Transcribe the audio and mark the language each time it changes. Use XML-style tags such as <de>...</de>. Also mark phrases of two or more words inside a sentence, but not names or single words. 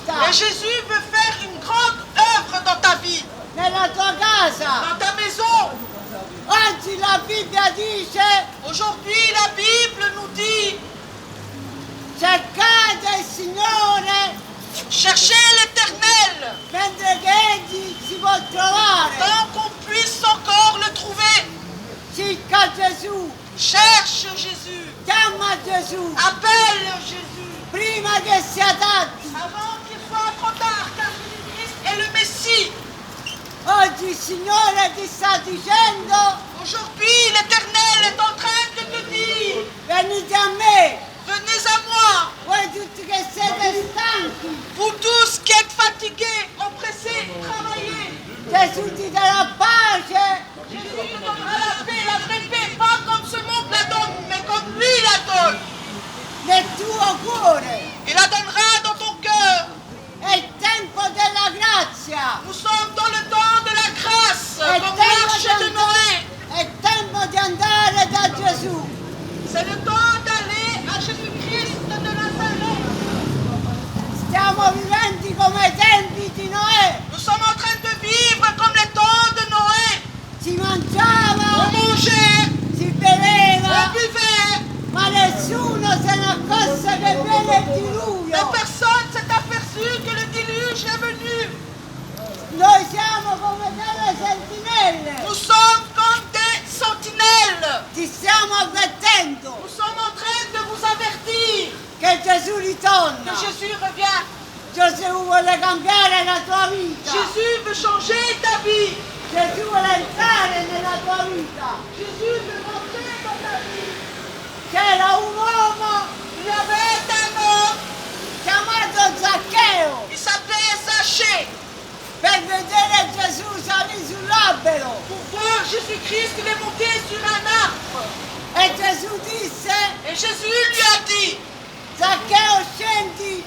<fr>Et Jésus veut faire une grande œuvre dans ta vie,</fr> <it>nella tua casa.</it> <fr>dans ta maison.</fr> <it>Oggi la Bibbia dice</it> <fr>Aujourd'hui, la Bible nous dit,</fr> <it>cercate il Signore</it> <fr>cherchez l'Éternel</fr> <it>mentre che Egli si può trovare.</it> <fr>tant qu'on puisse encore le trouver.</fr> <it>Cerca Gesù,</it> <fr>Cherche Jésus,</fr> <it>chiama Gesù,</it> <fr>appelle Jésus,</fr> <it>prima che sia tardi.</it> <fr>avant qu'il soit trop tard, car Jésus-Christ est le Messie.</fr> <it>Oggi il Signore ti sta dicendo,</it> <fr>Aujourd'hui, l'Éternel est en train de te dire,</fr> <it>venite a me,</it> <fr>venez à moi,</fr> <it>voi tutti che siete stanchi.</it> <fr>vous tous qui êtes fatigués, oppressés, travaillés.</fr> <it>Gesù ti darà pace,</it> <fr>Jésus te donnera la paix, la vraie paix, pas comme ce monde la donne, mais comme lui la donne.</fr> <it>nel tuo cuore.</it> <fr>Il la donnera dans ton cœur.</fr> <it>È il tempo della grazia.</it> <fr>Nous sommes dans le temps de la grâce,</fr> <it>È</it> <fr>comme l'arche de Noé.</fr> <it>è il tempo di andare da Gesù.</it> <fr>C'est le temps d'aller à Jésus-Christ de Nazareth.</fr> <it>Stiamo vivendo come i tempi di Noè.</it> <fr>Nous sommes en train de vivre comme les temps de Noé.</fr> <it>Si</it> <fr>On</fr> <it>mangiava,</it> <fr>mangeait,</fr> <it>si</it> <fr>on</fr> <it>beveva,</it> <fr>buvait,</fr> <it>ma nessuno se ne accorse che viene il diluvio.</it> <fr>mais personne s'est aperçu que le déluge est venu.</fr> <it>Noi siamo come delle sentinelle.</it> <fr>Nous sommes comme des sentinelles.</fr> <it>Ti stiamo avvertendo</it> <fr>Nous sommes en train de vous avertir</fr> <it>che Gesù ritorna.</it> <fr>que Jésus revient.</fr> <it>Gesù vuole cambiare la tua vita.</it> <fr>Jésus veut changer ta vie.</fr> <it>Gesù vuole entrare nella tua vita.</it> <fr>Jésus veut rentrer dans ta vie.</fr> <it>C'era un uomo</it> <fr>Il y avait un homme,</fr> <it>chiamato Zaccheo.</it> <fr>il s'appelait Zachée.</fr> <it>Per vedere Gesù salì sull'albero.</it> <fr>Pour voir Jésus-Christ, il est monté sur un arbre.</fr> <it>E Gesù disse,</it> <fr>Et Jésus lui a dit,</fr> <it>Zaccheo scendi</it>